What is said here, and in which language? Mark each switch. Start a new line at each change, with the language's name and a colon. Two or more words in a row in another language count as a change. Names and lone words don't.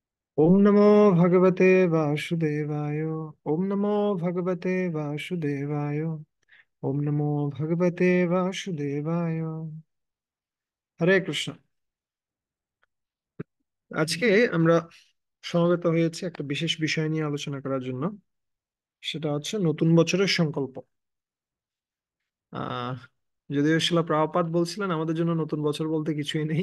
Sanskrit: ओम नमो भगवते वासुदेवाय। ओम नमो भगवते वासुदेवाय। ओम नमो भगवते वासुदेवाय।
Bangla: হরে কৃষ্ণ। আজকে আমরা সমবেত হয়েছি একটা বিশেষ বিষয় নিয়ে আলোচনা করার জন্য। সেটা হচ্ছে নতুন বছরের সংকল্প। আহ যদিও শিলা প্রভুপাদ বলছিলেন আমাদের জন্য নতুন বছর বলতে কিছুই নেই।